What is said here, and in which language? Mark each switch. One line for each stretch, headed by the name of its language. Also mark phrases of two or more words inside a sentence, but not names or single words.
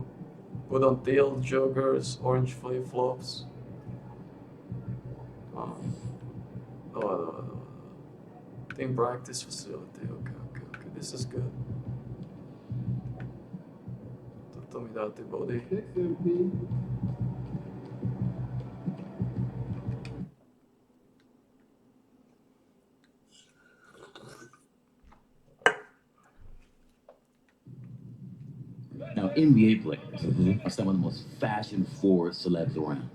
English: Put on teal joggers, orange flip-flops.
Slovak: Dobre.
English: Team practice facility, okay. This is good.
Slovak: Toto mi dá tie body.
English: Now, NBA players are some of the most fashion-forward celebs around.